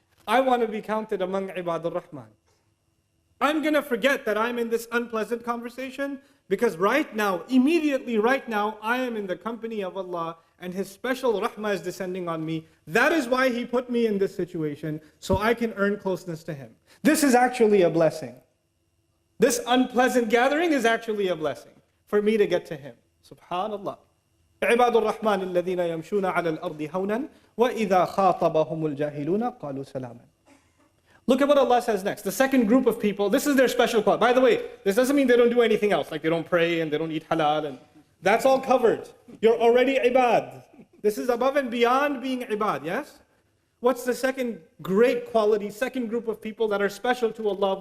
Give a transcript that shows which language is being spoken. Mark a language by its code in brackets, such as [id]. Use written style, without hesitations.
[en] I want to be counted among Ibadur Rahman. I'm going to forget that I'm in this unpleasant conversation because immediately right now, I am in the company of Allah and His special rahmah is descending on me. That is why He put me in this situation, so I can earn closeness to Him. This is actually a blessing. This unpleasant gathering is actually a blessing for me to get to Him. Subhanallah. [ar] عباد الرحمن الذين يمشون على الأرض هونا وإذا خاطبهم الجاهلون قالوا سلاما. [en] Look at what Allah says next. The second group of people, this is their special quality. By the way, this doesn't mean they don't do anything else, like they don't pray and they don't eat halal, and that's all covered. You're already ibad. This is above and beyond being ibad, yes? What's the second great quality, second group of people that are special to Allah?